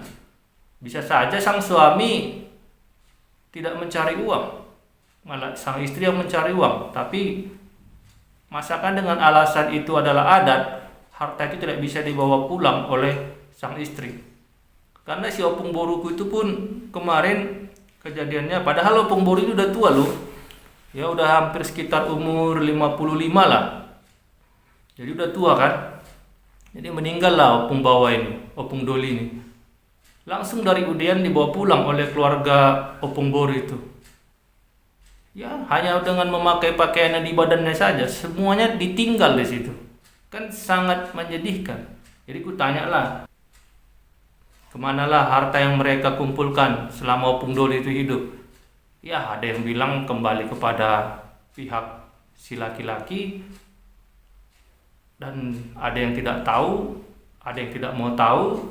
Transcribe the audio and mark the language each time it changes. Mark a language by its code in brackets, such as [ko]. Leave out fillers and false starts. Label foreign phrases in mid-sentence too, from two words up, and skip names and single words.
[id] Bisa saja sang suami tidak mencari uang, malah sang istri yang mencari uang, tapi masakan dengan alasan itu adalah adat, harta itu tidak bisa dibawa pulang oleh sang istri. Karena si opung boruku itu pun kemarin kejadiannya, padahal opung boru itu udah tua loh. Ya udah hampir sekitar umur 55 lah. Jadi udah tua kan. Jadi meninggal lah opung bawah ini, opung Doli ini. Langsung dari Udian dibawa pulang oleh keluarga opung boru itu. Ya, hanya dengan memakai pakaian yang di badannya saja, semuanya ditinggal di situ. Kan sangat menyedihkan. Jadi ku tanyalah, kemanalah harta yang mereka kumpulkan selama opung Doli itu hidup? Ya, ada yang bilang kembali kepada pihak si laki-laki, dan ada yang tidak tahu, ada yang tidak mau tahu.